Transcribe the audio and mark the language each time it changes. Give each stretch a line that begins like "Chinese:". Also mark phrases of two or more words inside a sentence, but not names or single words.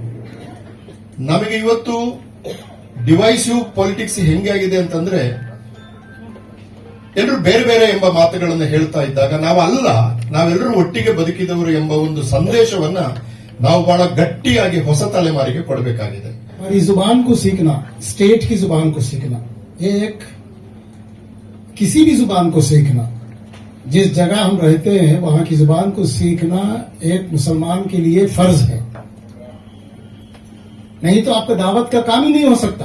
Kannada: ನಮಗೆ ಇವತ್ತು
English: divisive politics
Kannada: ಹೆಂಗೆ ಆಗಿದೆ ಅಂತಂದ್ರೆ, ಎಲ್ಲರೂ ಬೇರೆ ಬೇರೆ ಎಂಬ ಮಾತುಗಳನ್ನು ಹೇಳ್ತಾ ಇದ್ದಾಗ ನಾವೆಲ್ಲರೂ ಒಟ್ಟಿಗೆ ಬದುಕಿದವರು ಎಂಬ ಒಂದು ಸಂದೇಶವನ್ನ ನಾವು ಬಹಳ ಗಟ್ಟಿಯಾಗಿ ಹೊಸ ತಲೆಮಾರಿಗೆ ಕೊಡಬೇಕಾಗಿದೆ।
Urdu: ہماری زبان کو سیکھنا، اسٹیٹ کی زبان کو سیکھنا، یہ ایک کسی بھی زبان کو سیکھنا جس جگہ ہم رہتے ہیں وہاں کی زبان کو سیکھنا ایک مسلمان کے لیے فرض ہے. نہیں تو آپ کا دعوت کا کام ہی نہیں ہو سکتا.